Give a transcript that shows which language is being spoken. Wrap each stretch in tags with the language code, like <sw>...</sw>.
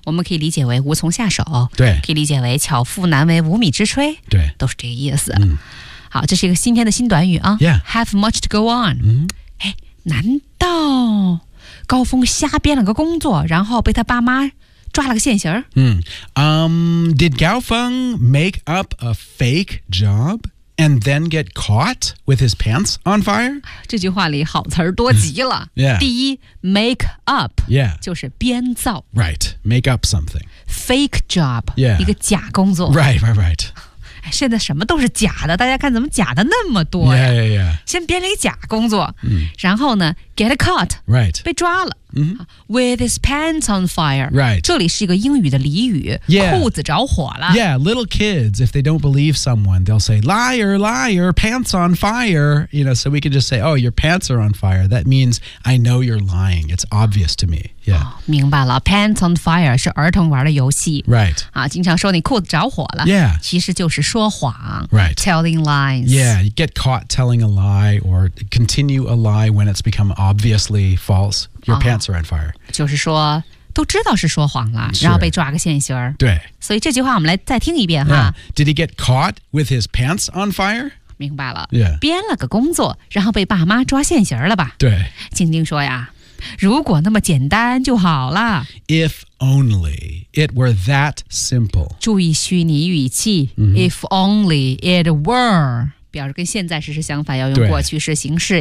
<zh>我们可以理解为无从下手，对，可以理解为巧妇难为无米之炊，对，都是这个意思。嗯、好，这是一个新天的新短语啊。</zh> <en>Yeah. Have much to go on.、 Mm-hmm.</en> <zh>哎，难道高峰瞎编了个工作，然后被他爸妈抓了个现行。</zh> <en>Did Gao Feng make up a fake job and then get caught with his pants on fire?</en> <zh>这句话里好词多极了。</zh> <en>yeah.</en> <zh>第一 ,make up,</zh> <en>yeah.</en> <zh>就是编造。</zh> <en>Right, make up something. Fake job, yeah.</en> <zh>一个假工作。</zh> <en>Right, right, right.</en> <zh>现在什么都是假的大家看怎么假的那么多</zh> <en>呀。Yeah, yeah, yeah.</en> <zh>先编了一个假工作、嗯、然后呢 get caught,</zh> <en>right.</en> <zh>被抓了。</zh> <en>Mm-hmm. With his pants on fire. Right.</en> <zh>这里是一个英语的俚语、</zh> <en>yeah.</en> <zh>裤子着火了。</zh> <en>Yeah, little kids, if they don't believe someone, they'll say, liar, liar, pants on fire. You know, so we can just say, oh, your pants are on fire. That means I know you're lying. It's obvious to me. Yeah.、</en> <zh>哦、明白了 Pants on fire 是儿童玩的游戏。</zh> <en>Right.</en> <zh>啊，经常说你裤子着火了。</zh> <en>Yeah.</en> <zh>其实就是说谎。</zh> <en>Right. Telling lies. Yeah, you get caught telling a lie or continue a lie when it's become obviously false. Your pants are on fire.、</en> <zh>哦、就是说都知道是说谎了然后被抓个现行。对。所以这句话我们来再听一遍、</zh> <en>yeah. 哈。 Did he get caught with his pants on fire?</en> <zh>明白了。</zh> <en>Yeah.</en> <zh>编了个工作然后被爸妈抓现行了吧。对。静静说呀如果那么简单就好了。</zh> <en>If only it were that simple.</en> <zh>注意虚拟语气、</zh> <en>mm-hmm. If only it were.</en> <zh>表示跟现在时是相反，要用过去式形式。</zh>